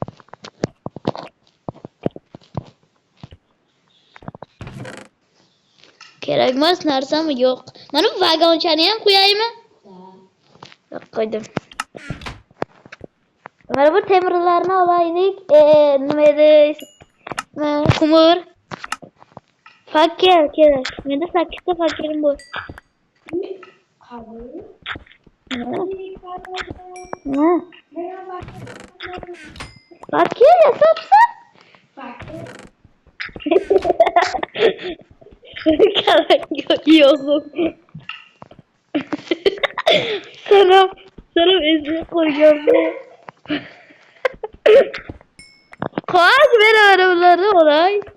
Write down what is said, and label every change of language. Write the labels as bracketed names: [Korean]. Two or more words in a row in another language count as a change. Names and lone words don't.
[Uzbek] Kerakmas narsami yo'q. Mana bu vagonchani ham qo'yaymi? Yo'q, qo'ydim. Mana bu temirlarni olaylik. Nima edi? Ko'mir. Fakir kerak. Menda 8 ta fakirim bor. Kabul. Ha. Fakir yasabsan? Fakir. Yo'q. Sana ezib qo'yganman. Qo'y, bera ularni olay.